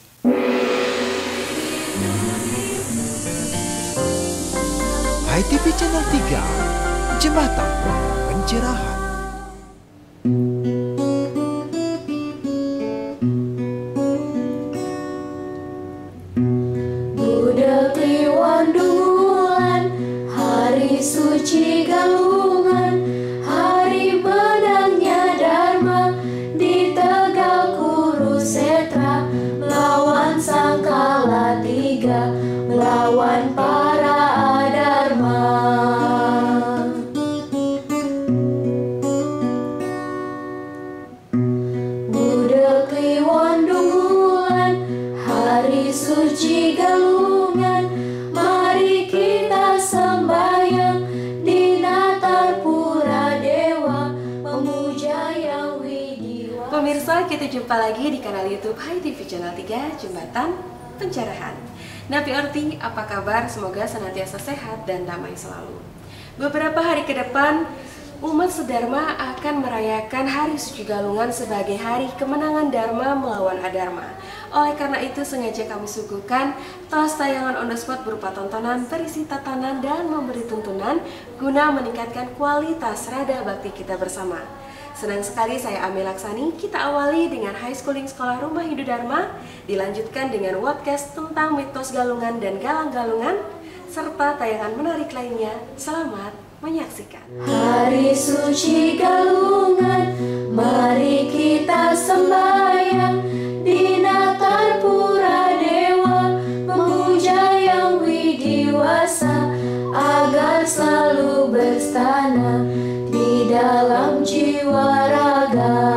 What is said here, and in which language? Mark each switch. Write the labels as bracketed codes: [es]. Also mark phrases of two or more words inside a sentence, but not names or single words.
[id] HiTV Channel 3, Jembatan Pencerahan. Budak Kliwon Dungulan, hari suci galungan, hari menangnya Dharma di Tegal Kurusetra, melawan Sang Kalatiga, melawan para adharma. Budak Kliwon Dungulan, hari suci galungan, mari kita sembahyang di Natar Pura Dewa, memuja yang widiwasa. Pemirsa, kita jumpa lagi di kanal YouTube HiTV Channel 3, Jembatan Pencerahan. Nabi Orti, apa kabar? Semoga senantiasa sehat dan damai selalu. Beberapa hari ke depan, umat sedharma akan merayakan Hari Suci Galungan sebagai hari kemenangan Dharma melawan Adharma. Oleh karena itu, sengaja kami suguhkan tos tayangan [en] on the spot [id] berupa tontonan berisi tatanan dan memberi tuntunan guna meningkatkan kualitas rada bakti kita bersama. Senang sekali saya Ame Laksani. Kita awali dengan [en] high schooling [id] Sekolah Rumah Hindu Dharma, dilanjutkan dengan podcast tentang mitos galungan dan galang-galungan, serta tayangan menarik lainnya. Selamat menyaksikan. Hari suci galungan, mari kita sembahyang di Natar Pura Dewa, memuja yang widiwasa agar selalu berstana di dalam jiwa raga.